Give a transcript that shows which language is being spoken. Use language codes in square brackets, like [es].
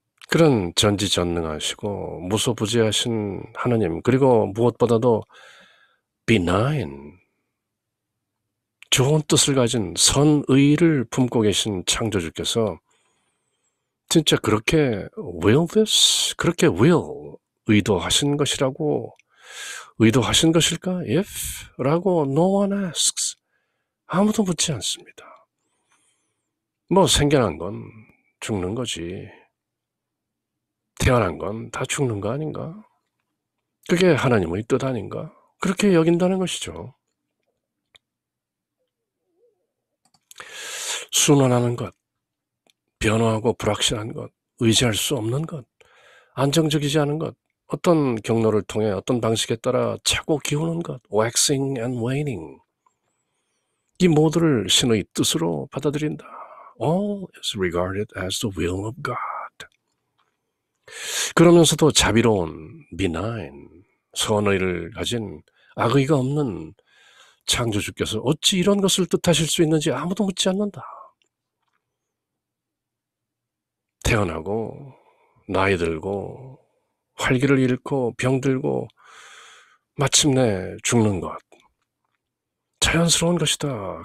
[ko] 그런 전지전능하시고 무소부재하신 하나님, 그리고 무엇보다도 benign, 좋은 뜻을 가진 선의를 품고 계신 창조주께서 진짜 그렇게 [en] will this? [ko] 그렇게 will, 의도하신 것이라고, 의도하신 것일까? [en] if? [ko] 라고 [en] no one asks. [ko] 아무도 묻지 않습니다. 뭐 생겨난 건 죽는 거지. 태어난 건 다 죽는 거 아닌가? 그게 하나님의 뜻 아닌가? 그렇게 여긴다는 것이죠. 순환하는 것, 변화하고 불확실한 것, 의지할 수 없는 것, 안정적이지 않은 것, 어떤 경로를 통해 어떤 방식에 따라 차고 기우는 것, [en] waxing and waning, [ko] 이 모두를 신의 뜻으로 받아들인다. [en] All is regarded as the will of God. [ko] 그러면서도 자비로운 benign, 선의를 가진 악의가 없는 창조주께서 어찌 이런 것을 뜻하실 수 있는지 아무도 묻지 않는다. 태어나고 나이 들고 활기를 잃고 병들고 마침내 죽는 것, 자연스러운 것이다.